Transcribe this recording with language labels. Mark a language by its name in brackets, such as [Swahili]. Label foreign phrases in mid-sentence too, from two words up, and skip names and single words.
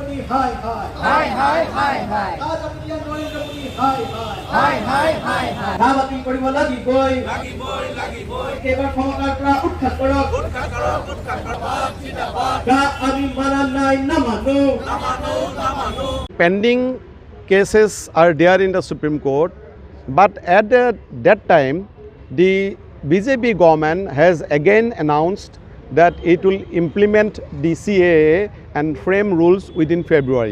[Hindi] हाय हाय हाय हाय हाय आज अपनी नरेंद्र मोदी हाय हाय हाय हाय हाय दाबाती [Assamese] কৰিব লাগিবই কেবাৰ ক্ষমতাৰ পৰা উৎখাত কৰক আমি মানা নাই নামানো [English] Pending cases are there in the Supreme Court, but at that time the BJP government has again announced that it will implement the CAA and frame rules within February.